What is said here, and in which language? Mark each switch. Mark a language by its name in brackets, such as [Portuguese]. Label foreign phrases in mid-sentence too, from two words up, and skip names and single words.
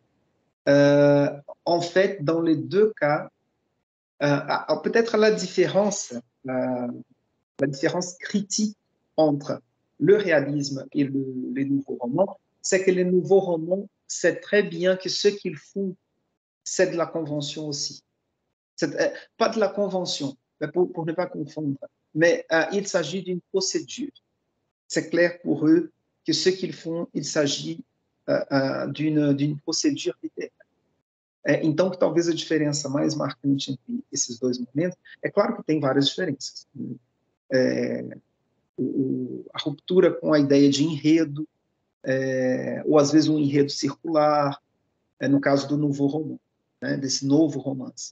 [French] En fait, dans les deux cas, peut-être la différence critique entre le réalisme et les nouveaux romans, c'est que les nouveaux romans savent très bien que ce qu'ils font, c'est de la convention aussi. Pas de la convention, mais pour ne pas confondre, mais il s'agit d'une procédure. C'est clair pour eux que ce qu'ils font, il s'agit d'une procedure littéraire. [Portuguese] Então, talvez a diferença mais marcante entre esses dois momentos, é claro que tem várias diferenças. A ruptura com a ideia de enredo, ou às vezes um enredo circular, no caso do novo romance, né, desse novo romance.